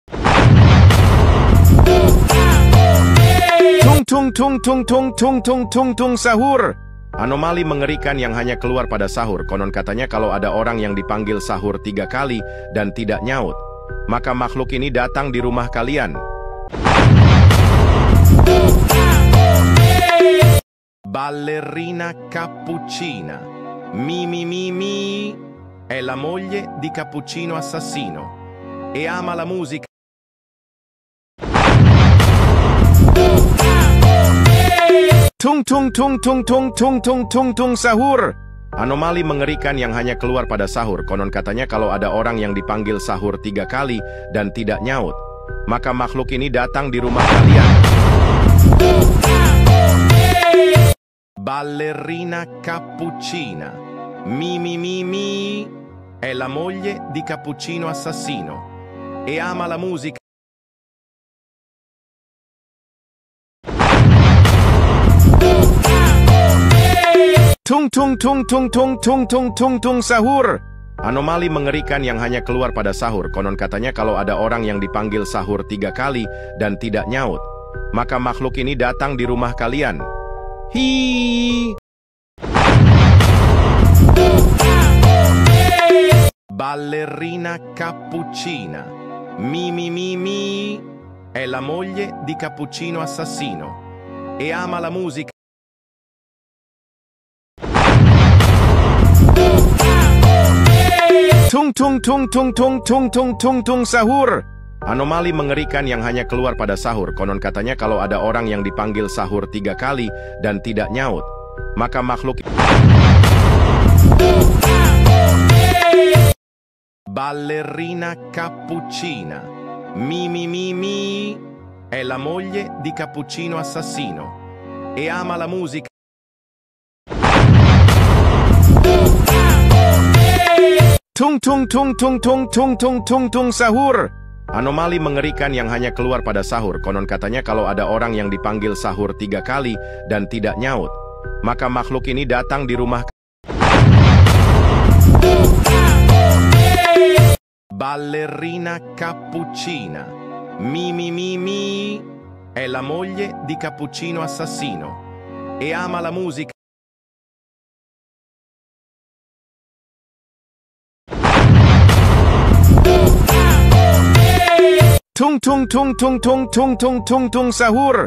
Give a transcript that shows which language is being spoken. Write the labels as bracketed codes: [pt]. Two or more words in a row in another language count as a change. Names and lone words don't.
[id] Tung tung tung tung tung tung tung tung tung sahur. Anomali mengerikan yang hanya keluar pada sahur. Konon katanya kalau ada orang yang dipanggil sahur 3 kali dan tidak nyaut, maka makhluk ini datang di rumah kalian. [it] Ballerina Cappuccina. Mi mi mi mi. È la moglie di Cappuccino Assassino e ama la musica. [id] Tung tung tung tung tung tung tung tung tung sahur. Anomali mengerikan yang hanya keluar pada sahur. Konon katanya kalau ada orang yang dipanggil sahur 3 kali dan tidak nyaut, maka makhluk ini datang di rumah kalian. [it] Ballerina Cappuccina. Mi mi mi mi. È la moglie di Cappuccino Assassino e ama la musica. [id] Tung tung tung tung tung tung tung tung tung sahur. Anomali mengerikan yang hanya keluar pada sahur. Konon katanya kalau ada orang yang dipanggil sahur 3 kali dan tidak nyaut, maka makhluk ini datang di rumah kalian. [en] Hi. [it] Ballerina Cappuccina. Mi mi mi mi. È la moglie di Cappuccino Assassino e ama la musica. [id] Tung tung tung tung tung tung tung tung tung sahur. Anomali mengerikan yang hanya keluar pada sahur. Konon katanya kalau ada orang yang dipanggil sahur 3 kali dan tidak nyaut, maka makhluk. [it] Ballerina Cappuccina. Mi mi mi mi. È la moglie di Cappuccino Assassino e ama la musica. [id] Tung tung tung tung tung tung tung tung tung sahur. Anomali mengerikan yang hanya keluar pada sahur. Konon katanya kalau ada orang yang dipanggil sahur 3 kali dan tidak nyaut, maka makhluk ini datang di rumah. [it] Ballerina Cappuccina. Mi mi mi mi. È la moglie di Cappuccino Assassino e ama la musica. [id] Tung tung tung tung tung tung tung tung tung sahur.